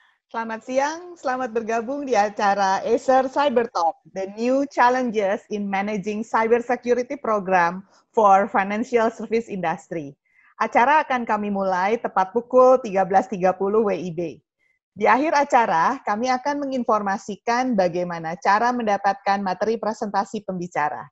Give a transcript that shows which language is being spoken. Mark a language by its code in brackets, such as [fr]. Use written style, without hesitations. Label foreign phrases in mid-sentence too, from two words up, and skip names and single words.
[id] Selamat siang, selamat bergabung di acara Acer Cyber Talk, [en] the new challenges in managing cybersecurity program for financial service industry. [id] Acara akan kami mulai tepat pukul 13.30 WIB. Di akhir acara, kami akan menginformasikan bagaimana cara mendapatkan materi presentasi pembicara.